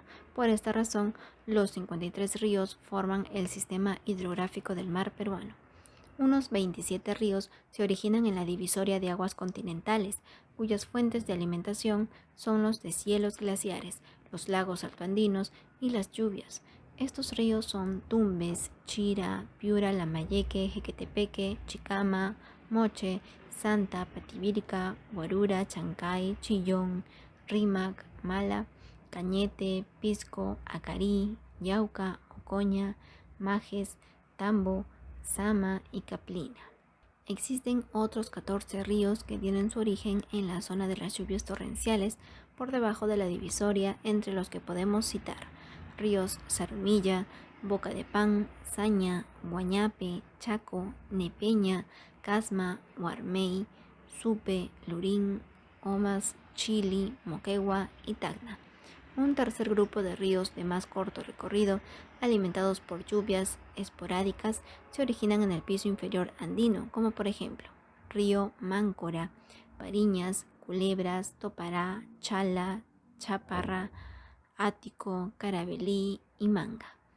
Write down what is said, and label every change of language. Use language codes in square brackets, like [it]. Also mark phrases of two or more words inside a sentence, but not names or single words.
[es] Por esta razón, los 53 ríos forman el sistema hidrográfico del mar peruano. Unos 27 ríos se originan en la divisoria de aguas continentales, cuyas fuentes de alimentación son los deshielos glaciares, los lagos altoandinos y las lluvias. Estos ríos son Tumbes, Chira, Piura, Lambayeque, Jequetepeque, Chicama, Moche, Santa, Patibirica, Guarura, Chancay, Chillón, Rímac, Mala, Cañete, Pisco, Acarí, Yauca, Ocoña, Majes, Tambo, Sama y Caplina. Existen otros 14 ríos que tienen su origen en la zona de las lluvias torrenciales por debajo de la divisoria, entre los que podemos citar ríos Zarumilla, Boca de Pan, Saña, Guañape, Chaco, Nepeña, Casma, Huarmey, Supe, Lurín, Omas, Chili, Moquegua y Tacna. Un tercer grupo de ríos de más corto recorrido, alimentados por lluvias esporádicas, se originan en el piso inferior andino, como por ejemplo río Máncora, Pariñas, Culebras, Topará, Chala, Chaparra, Ático, Carabelí y Manga.